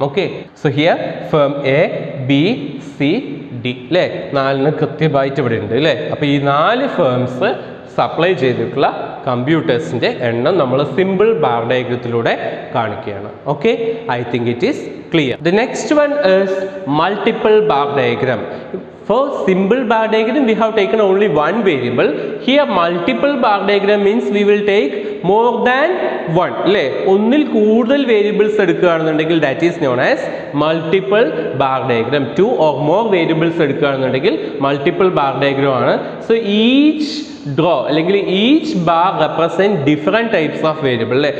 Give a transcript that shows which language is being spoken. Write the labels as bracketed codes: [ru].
[ml] Okay, so here firm A, B, C, D അല്ലേ, 4 കൃത്യമായിട്ട് ഇവിടെ ഉണ്ട് അല്ലേ. അപ്പോൾ ഈ 4 ഫേംസ് സപ്ലൈ ചെയ്തിട്ടുള്ള കമ്പ്യൂട്ടേഴ്സിൻ്റെ എണ്ണം നമ്മൾ സിമ്പിൾ ബാർ ഡയഗ്രത്തിലൂടെ കാണിക്കുകയാണ്. [en] Okay, I think it is clear. The next one is multiple bar diagram. For simple bar diagram we have taken only one variable. Here multiple bar diagram means we will take more than one അല്ലേ, [ml] ഒന്നിൽ കൂടുതൽ variables എടുക്കുകയാണെന്നുണ്ടെങ്കിൽ [en] That is known as multiple bar diagram. [ml] 2 or more variables എടുക്കുകയാണെന്നുണ്ടെങ്കിൽ multiple bar diagram ആണ്. [en] So each draw അല്ലെങ്കിൽ each bar represent different types of variable അല്ലേ.